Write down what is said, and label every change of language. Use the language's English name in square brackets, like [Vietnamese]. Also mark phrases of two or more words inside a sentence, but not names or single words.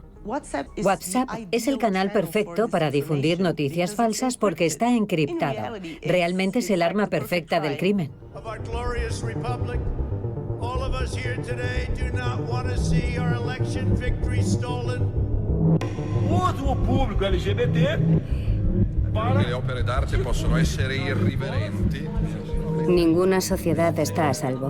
[Spanish] WhatsApp es el canal perfecto para difundir noticias falsas porque está encriptado. Realmente es el arma perfecta del crimen. Uso público LGBT. [Italian] Le opere d'arte possono essere irriverenti. [Spanish] Ninguna sociedad está a salvo.